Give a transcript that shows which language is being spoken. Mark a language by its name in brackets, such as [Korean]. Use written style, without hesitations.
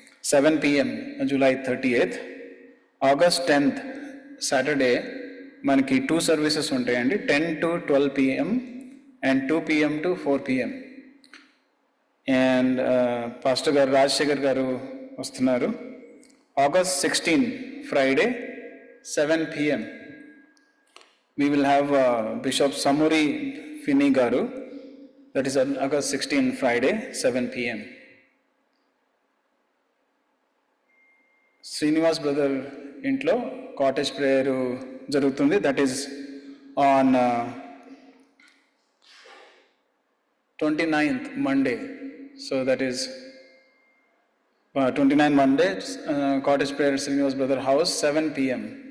[English] 7 PM July 30th. August 10th Saturday [Telugu] మనకి 2 services ఉంటాయండి. [English] 10 to 12 PM and 2 PM to 4 PM. [Telugu] And pastor గారు రాజశేఖర్ గారు వస్తున్నారు. [English] August 16 Friday 7 PM we will have Bishop Samuri Fini garu. That is on August 16 Friday 7 PM. [Telugu] Srinivas brother ఇంట్లో cottage prayer జరుగుతుంది. [English] That is on 29th Monday. So that is 29 Monday cottage prayer Srinivas brother house 7 PM.